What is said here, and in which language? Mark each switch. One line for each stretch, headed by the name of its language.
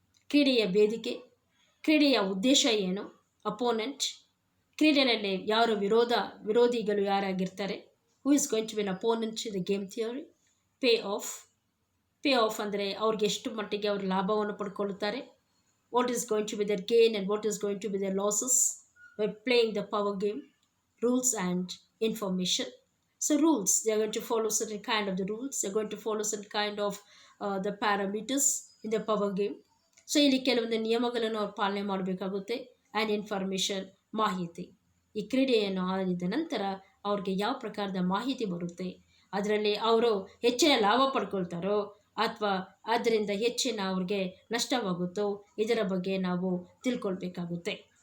Kannada: ಕ್ರೀಡೆಯ ವೇದಿಕೆ, ಕ್ರೀಡೆಯ ಉದ್ದೇಶ ಏನು, ಅಪೋನೆಂಟ್, ಕ್ರೀಡೆಯಲ್ಲಿ ಯಾರು ವಿರೋಧಿಗಳು ಯಾರಾಗಿರ್ತಾರೆ,
English: who is going to be opponent in the game theory, pay off
Kannada: ಅಂದರೆ ಅವ್ರಿಗೆ ಎಷ್ಟು ಮಟ್ಟಿಗೆ ಅವರು ಲಾಭವನ್ನು ಪಡ್ಕೊಳ್ತಾರೆ,
English: What is going to be there gain and what is going to be there losses by playing the power game, rules and information. So rules, they are going to follow certain kind of the rules, they are going to follow certain kind of the parameters in the power game.
Kannada: So ಇಲ್ಲಿ ಕೆಲವೊಂದು ನಿಯಮಗಳನ್ನು ಅವ್ರು ಪಾಲನೆ ಮಾಡಬೇಕಾಗುತ್ತೆ. And information, ಮಾಹಿತಿ. ಈ ಕ್ರೀಡೆಯನ್ನು ಆಡಿದ ನಂತರ ಅವ್ರಿಗೆ ಯಾವ ಪ್ರಕಾರದ ಮಾಹಿತಿ ಬರುತ್ತೆ, ಅದರಲ್ಲಿ ಅವರು ಹೆಚ್ಚಿನ ಲಾಭ ಪಡ್ಕೊಳ್ತಾರೋ ಅಥವಾ ಅದರಿಂದ ಹೆಚ್ಚಿನ ಅವ್ರಿಗೆ ನಷ್ಟವಾಗುತ್ತೋ, ಇದರ ಬಗ್ಗೆ ನಾವು ತಿಳ್ಕೊಳ್ಬೇಕಾಗುತ್ತೆ.